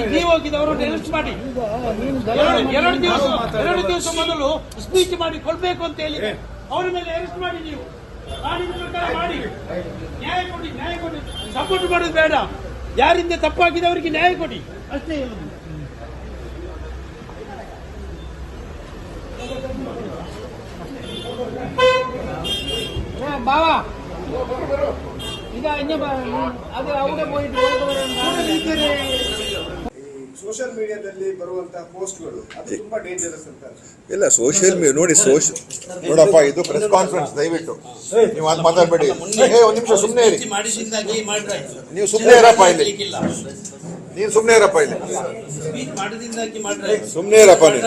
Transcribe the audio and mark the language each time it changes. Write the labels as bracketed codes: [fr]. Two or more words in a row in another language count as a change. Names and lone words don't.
[kn] ನೀವು ಹೋಗಿದವರು ಅರೆಸ್ಟ್ ಮಾಡಿ ಎರಡು ದಿವಸ ಮೊದಲು ಸ್ಪೀಚ್ ಮಾಡಿ ಕೊಡ್ಬೇಕು ಅಂತ ಹೇಳಿ ಅವರ ಮೇಲೆ ಅರೆಸ್ಟ್ ಮಾಡಿ. ನೀವು ಕಾನೂನು ಪ್ರಕಾರ ಮಾಡಿ, ನ್ಯಾಯ ಕೊಡಿ ಸಪೋರ್ಟ್ ಮಾಡೋದು ಬೇಡ. ಯಾರಿಂದ ತಪ್ಪಾಗಿದೆ ಅವರಿಗೆ ನ್ಯಾಯ ಕೊಡಿ, ಅಷ್ಟೇ ಹೇಳುದು. [ml] ബാവാ ഇതാ ഇഞ്ഞ അത് അവിടെ പോയിട്ട് [en] social mediadalli [kn] ಬರುವಂತಹ ಪೋಸ್ಟ್ಗಳು ಅದು ತುಂಬಾ ಡೇಂಜರಸ್ ಅಂತ. ಇಲ್ಲ, ಸೋಷಿಯಲ್ ನೋಡಿ ನೋಡಪ್ಪ, ಇದು [en] press conference, [kn] ದಯವಿಟ್ಟು ನೀವು ಅದು ಮಾತಾಡಬೇಡಿ. ಒಂದು ನಿಮಿಷ ಸುಮ್ಮನೆ ಇರಿ, ನೀವು ಸುಮ್ಮನೆ ಇರಪ್ಪ ಇಲ್ಲಿ, ನೀನು ಸುಮ್ಮನೆ ಇರಪ್ಪ ಇಲ್ಲಿ, ಸುಮ್ಮನೆ ಇರಪ್ಪ ನೀನು.